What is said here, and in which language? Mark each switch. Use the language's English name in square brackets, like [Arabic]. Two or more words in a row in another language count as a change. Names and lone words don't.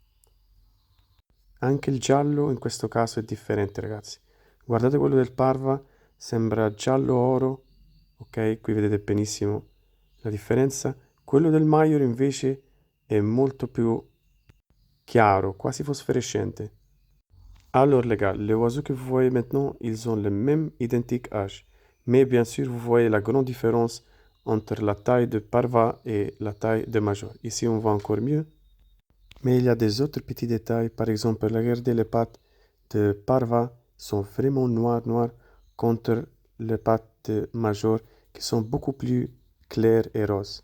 [Italian] Anche il giallo in questo caso è differente ragazzi. Guardate quello del Parva, sembra giallo oro, ok? Qui vedete benissimo la differenza. Quello del Major invece è molto più chiaro, quasi fosforescente. [French] Alors les gars, les oiseaux que vous voyez maintenant, ils ont le même identique âge. Mais bien sûr, vous voyez la grande différence entre la taille de Parva et la taille de Major. Ici, on voit encore mieux. Mais il y a des autres petits détails. Par exemple, regardez les pattes de Parva sont vraiment noires contre les pattes de Major qui sont beaucoup plus claires et roses.